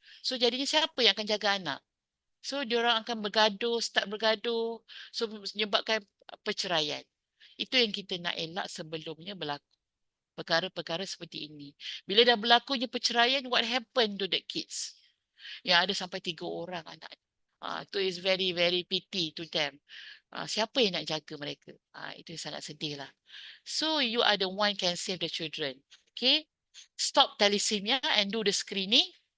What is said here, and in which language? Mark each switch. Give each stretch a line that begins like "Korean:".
Malay: So jadinya siapa yang akan jaga anak? So diorang akan start bergaduh. So menyebabkan perceraian. Itu yang kita nak elak sebelumnya berlaku. Perkara-perkara seperti ini. Bila dah berlakunya perceraian,
English: what happened to the kids?
Malay: Yang ada sampai 3 orang anak. Itu
English: is very, very pity to them.
Malay: Siapa yang nak jaga mereka? Itu sangat sedih lah.
English: So, you are the one can save the children. Okay? Stop thalassemia and do the screening.